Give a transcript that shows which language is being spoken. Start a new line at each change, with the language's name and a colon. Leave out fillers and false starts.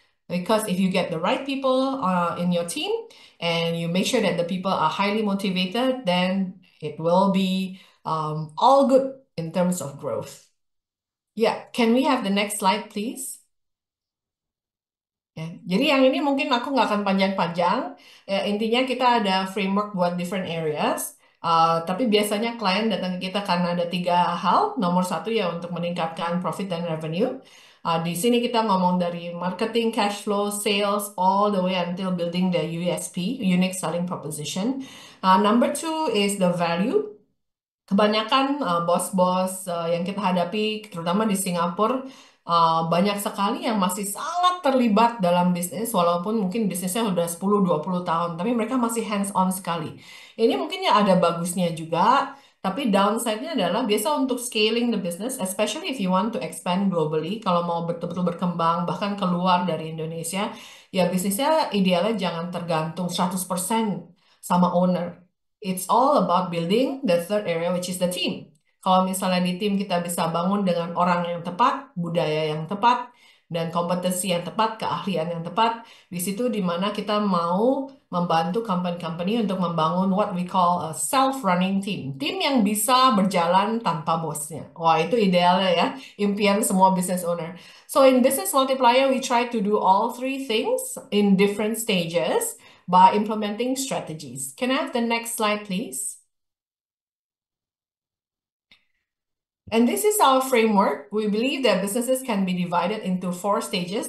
English: Because if you get the right people in your team and you make sure that the people are highly motivated, then it will be all good in terms of growth. Yeah, can we have the next slide, please?
Indonesian: Ya, jadi yang ini mungkin aku nggak akan panjang-panjang. Ya, intinya kita ada framework buat
English: different areas.
Indonesian: Tapi biasanya klien datang ke kita karena ada tiga hal. Nomor satu ya untuk meningkatkan profit dan revenue. Di sini kita ngomong dari marketing, cash flow, sales,
English: all the way until building the USP, unique selling proposition. Number two is the value.
Indonesian: Kebanyakan bos-bos yang kita hadapi, terutama di Singapura, banyak sekali yang masih sangat terlibat dalam bisnis, walaupun mungkin bisnisnya udah 10-20 tahun, tapi mereka masih hands-on sekali. Ini mungkin ya ada bagusnya juga, tapi downside-nya adalah biasa untuk
English: scaling the business, especially if you want to expand globally,
Indonesian: kalau mau betul-betul berkembang, bahkan keluar dari Indonesia, ya bisnisnya idealnya jangan tergantung 100% sama owner.
English: It's all about building the third area, which is the team.
Indonesian: Kalau misalnya di tim kita bisa bangun dengan orang yang tepat, budaya yang tepat, dan kompetensi yang tepat, keahlian yang tepat, di situ di mana kita mau membantu company-company untuk membangun
English: what we call a self-running team.
Indonesian: Tim yang bisa berjalan tanpa bosnya. Wah, itu idealnya ya, impian semua business owner.
English: So in Business Multiplier, we try to do all three things in different stages by implementing strategies. Can I have the next slide, please? And this is our framework. We believe that businesses can be divided into 4 stages.